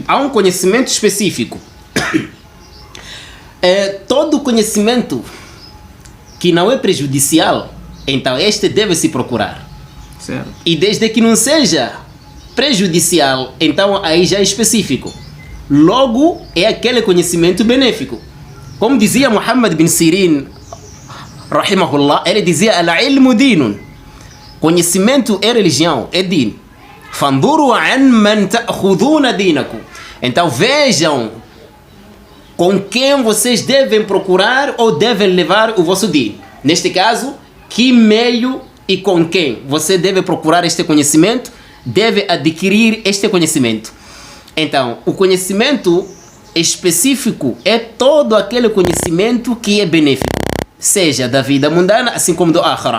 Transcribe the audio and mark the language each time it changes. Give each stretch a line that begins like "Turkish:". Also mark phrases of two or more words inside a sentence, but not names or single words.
Portuguese: Há um conhecimento específico. Todo conhecimento que não é prejudicial, então este deve-se procurar. Certo. E desde que não seja prejudicial, então aí já é específico. Logo, é aquele conhecimento benéfico. Como dizia Muhammad bin Sirin, rahimahullah, ele dizia:
Arabic: العلم دين.
Portuguese: Conhecimento é religião, é din.
Arabic: فانظروا عن من تأخذون دينكم.
Portuguese: Então vejam com quem vocês devem procurar ou devem levar o vosso din. Neste caso, que meio e com quem você deve procurar este conhecimento, deve adquirir este conhecimento. Então, o conhecimento específico é todo aquele conhecimento que é benéfico, seja da vida mundana, assim como do akhira.